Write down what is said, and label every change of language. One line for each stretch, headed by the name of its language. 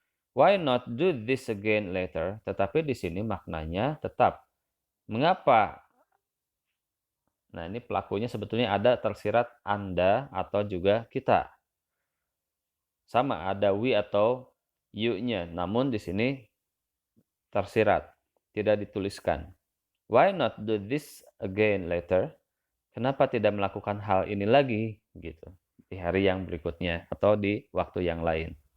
English: Why not do this again later,
Indonesian: tetapi di sini maknanya tetap. Mengapa? Nah, ini pelakunya sebetulnya ada tersirat Anda atau juga kita. Sama, ada we atau you-nya, namun di sini tersirat, tidak dituliskan.
English: Why not do this again later?
Indonesian: Kenapa tidak melakukan hal ini lagi gitu di hari yang berikutnya atau di waktu yang lain?